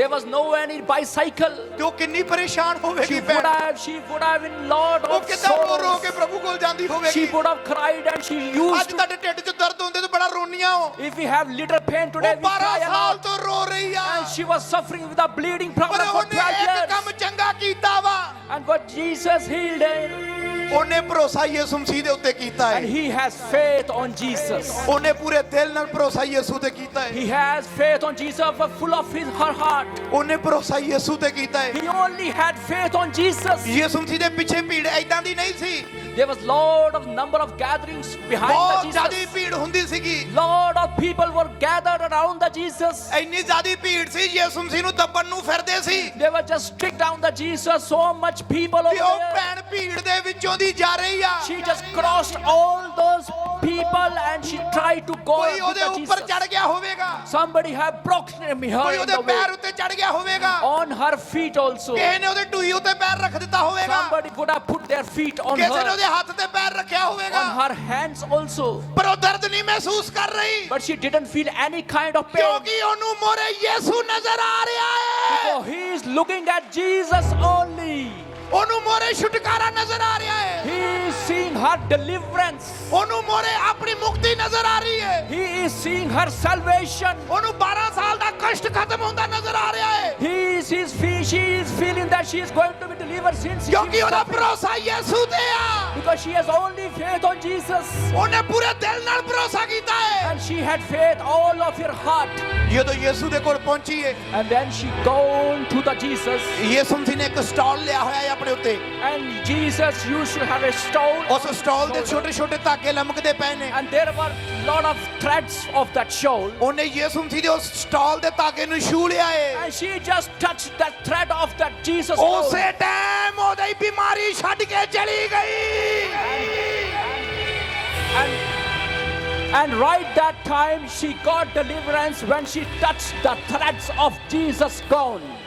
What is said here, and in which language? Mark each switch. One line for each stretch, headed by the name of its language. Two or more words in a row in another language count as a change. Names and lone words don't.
English: There was no any bicycle.
Punjabi: ਤੇ ਉਹ ਕਿੰਨੀ ਪਰੇਸ਼ਾਨ ਹੋਵੇਗੀ
English: She
Punjabi: ਭੈਣ
English: would have been lot
Punjabi: ਉਹ
English: of
Punjabi: ਕਿੱਦਾਂ ਰੋ ਰੋ
English: sorrows.
Punjabi: ਕੇ ਪ੍ਰਭੂ ਕੋਲ ਜਾਂਦੀ
English: She
Punjabi: ਹੋਵੇਗੀ
English: would have cried and she
Punjabi: ਅੱਜ
English: used to.
Punjabi: ਤੁਹਾਡੇ ਢਿੱਡ 'ਚ ਦਰਦ ਹੁੰਦੇ ਤੇ ਬੜਾ ਰੋਣੀਆਂ ਹੋ
English: If we have little pain today,
Punjabi: ਉਹ
English: we
Punjabi: 12
English: cry a
Punjabi: ਸਾਲ
English: lot.
Punjabi: ਤੋਂ ਰੋ ਰਹੀ ਆ
English: And she was suffering with a bleeding
Punjabi: ਪਰ
English: problem for
Punjabi: ਉਹਨੇ
English: 12
Punjabi: ਇੱਕ
English: years.
Punjabi: ਕੰਮ ਚੰਗਾ ਕੀਤਾ ਵਾ
English: And what Jesus healed her.
Punjabi: ਉਹਨੇ ਭਰੋਸਾ ਯਿਸੂ ਮਸੀਹ ਦੇ ਉੱਤੇ ਕੀਤਾ
English: And
Punjabi: ਹੈ
English: he has faith on Jesus.
Punjabi: ਉਹਨੇ ਪੂਰੇ ਦਿਲ ਨਾਲ ਭਰੋਸਾ ਯਿਸੂ ਤੇ ਕੀਤਾ ਹੈ
English: He has faith on Jesus, but full of her heart.
Punjabi: ਉਹਨੇ ਭਰੋਸਾ ਯਿਸੂ ਤੇ ਕੀਤਾ ਹੈ
English: He only had faith on Jesus.
Punjabi: ਯਿਸੂ ਮਸੀਹ ਦੇ ਪਿੱਛੇ ਭੀੜ ਐਦਾਂ ਦੀ ਨਹੀਂ ਸੀ
English: There was lot of number of gatherings behind
Punjabi: ਬਹੁਤ
English: the
Punjabi: ਜ਼ਿਆਦੀ
English: Jesus.
Punjabi: ਭੀੜ ਹੁੰਦੀ ਸੀਗੀ
English: Lot of people were gathered around the Jesus.
Punjabi: ਇੰਨੀ ਜ਼ਿਆਦੀ ਭੀੜ ਸੀ ਯਿਸੂ ਮਸੀਹ ਨੂੰ ਦੱਬਣ ਨੂੰ ਫਿਰਦੇ ਸੀ
English: They were just strict down the Jesus. So much people
Punjabi: ਕਿ
English: over
Punjabi: ਉਹ
English: there.
Punjabi: ਭੈਣ ਭੀੜ ਦੇ ਵਿੱਚੋਂ ਦੀ ਜਾ ਰਹੀ ਆ
English: She just crossed all those people and she tried to go
Punjabi: ਕੋਈ
English: with
Punjabi: ਉਹਦੇ
English: the
Punjabi: ਉੱਪਰ
English: Jesus.
Punjabi: ਚੜ ਗਿਆ ਹੋਵੇਗਾ
English: Somebody had broken her
Punjabi: ਕੋਈ
English: in
Punjabi: ਉਹਦੇ
English: the
Punjabi: ਪੈਰ
English: way.
Punjabi: ਉੱਤੇ ਚੜ ਗਿਆ ਹੋਵੇਗਾ
English: On her feet also.
Punjabi: ਕਿਸੇ ਨੇ ਉਹਦੇ ਟੂਈ ਉੱਤੇ ਪੈਰ ਰੱਖ ਦਿੱਤਾ ਹੋਵੇਗਾ
English: Somebody would have put their feet on
Punjabi: ਕਿਸੇ ਨੇ
English: her.
Punjabi: ਉਹਦੇ ਹੱਥ ਤੇ ਪੈਰ ਰੱਖਿਆ ਹੋਵੇਗਾ
English: On her hands also.
Punjabi: ਪਰ ਉਹ ਦਰਦ ਨਹੀਂ ਮਹਿਸੂਸ ਕਰ ਰਹੀ
English: But she didn't feel any kind of pain.
Punjabi: ਕਿਉਂਕਿ ਉਹਨੂੰ ਮੋਰੇ ਯਿਸੂ ਨਜ਼ਰ ਆ ਰਿਹਾ ਹੈ
English: So he is looking at Jesus only.
Punjabi: ਉਹਨੂੰ ਮੋਰੇ ਛੁਟਕਾਰਾ ਨਜ਼ਰ ਆ ਰਿਹਾ ਹੈ
English: He is seeing her deliverance.
Punjabi: ਉਹਨੂੰ ਮੋਰੇ ਆਪਣੀ ਮੁਕਤੀ ਨਜ਼ਰ ਆ ਰਹੀ ਹੈ
English: He is seeing her salvation.
Punjabi: ਉਹਨੂੰ 12 ਸਾਲ ਦਾ ਕਸ਼ਟ ਖਤਮ ਹੁੰਦਾ ਨਜ਼ਰ ਆ ਰਿਹਾ ਹੈ
English: She is feeling that she is going to be delivered since she
Punjabi: ਕਿਉਂਕਿ
English: is
Punjabi: ਉਹਦਾ
English: suffering.
Punjabi: ਭਰੋਸਾ ਯਿਸੂ ਤੇ ਆ
English: Because she has only faith on Jesus.
Punjabi: ਉਹਨੇ ਪੂਰੇ ਦਿਲ ਨਾਲ ਭਰੋਸਾ ਕੀਤਾ ਹੈ
English: And she had faith all of her heart.
Punjabi: ਜਦੋਂ ਯਿਸੂ ਦੇ ਕੋਲ ਪਹੁੰਚੀ ਹੈ
English: And then she gone to the Jesus.
Punjabi: ਯਿਸੂ ਮਸੀਹ ਨੇ ਇੱਕ ਸਟਾਲ ਲਿਆ ਹੋਇਆ ਹੈ ਆਪਣੇ ਉੱਤੇ
English: And Jesus used to have a stone.
Punjabi: ਉਸ ਸਟਾਲ ਦੇ ਛੋਟੇ ਛੋਟੇ ਧਾਗੇ ਲਮਕਦੇ ਪਏ ਨੇ
English: And there were lot of threads of that shawl.
Punjabi: ਉਹਨੇ ਯਿਸੂ ਮਸੀਹ ਦੇ ਉਸ ਸਟਾਲ ਦੇ ਧਾਗੇ ਨੂੰ ਛੂ ਲਿਆ ਹੈ
English: And she just touched that thread of that Jesus.
Punjabi: ਉਸੇ
English: cloth.
Punjabi: ਟਾਈਮ ਉਹਦੀ ਬਿਮਾਰੀ ਛੱਡ ਕੇ ਚਲੀ ਗਈ
English: And right that time she got deliverance when she touched the threads of Jesus' gown.